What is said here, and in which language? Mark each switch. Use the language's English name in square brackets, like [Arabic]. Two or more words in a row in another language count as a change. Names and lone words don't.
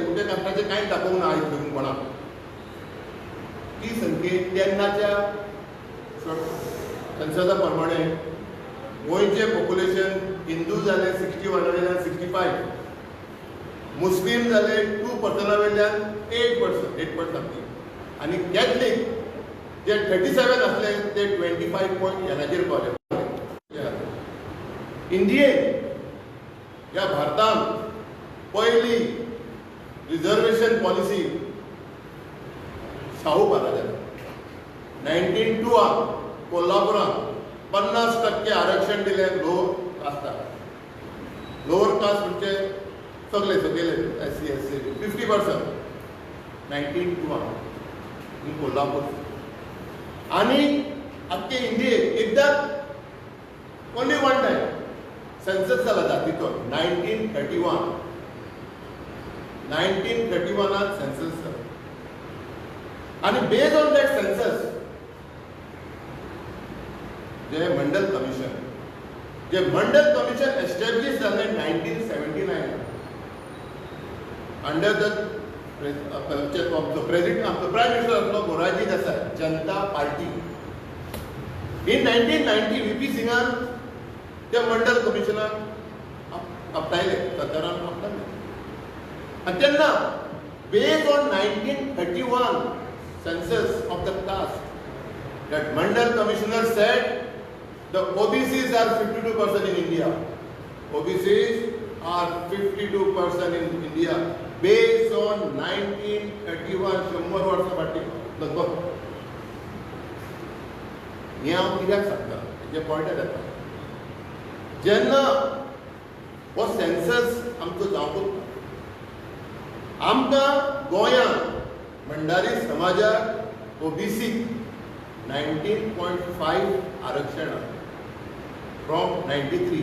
[Konkani] कुठे कास्टाचे कांय दाखोवंक ना आयज धरून कोणाक. ती संख्येत तेन्नाच्या सेन्ससा प्रमाणे गोंयचे पॉप्युलेशन हिंदू जाले 61 वयल्यान 65, मुस्लीम जाले 2% वयल्यान 8% आणि कॅथलीक जे 37 असले ते 25 पॉइंट ह्याचेर पावले. इंडियेन या भारतान पहिली [English] reservation policy [Konkani] शाहू महाराजान 1902 कोल्हापुरात 50% आरक्षण दिले लोअर कास्टाक. [English] lower caste [Konkani] म्हणजे सगळे SC SC 50% 1902 इन कोल्हापूर. आणि अख्खे इंडियेक एकदा [English] only one time census [Konkani] जाला जातीचो 1931. 1931 सेन्सस जाला. आणि [English] based on that census [Konkani] जे [English] Mandal Commission establish [Konkani] जालें 1979 [English] under the president prime minister [Konkani] आसलो मोरारजी देसाय जनता पार्टी. इन 1990 VP सिंगान त्या मंडल कमिशनाक आपटायले सरकारान आपटायले. आणि तेन्ना [English] based on 1931 census of the caste, that Mandal Commissioner said the OBCs are 52% in India. OBCs are 52% in India based on 1931 100 [Konkani] वर्सां फाटीं लगभग. हें हांव कित्याक सांगता हेजे पॉयंटार येता. जेन्ना हो सेन्सस आमचो जावंक आमकां गोंयांत भंडारी समाजाक OBC 19.5 आरक्षण फ्रॉम 93.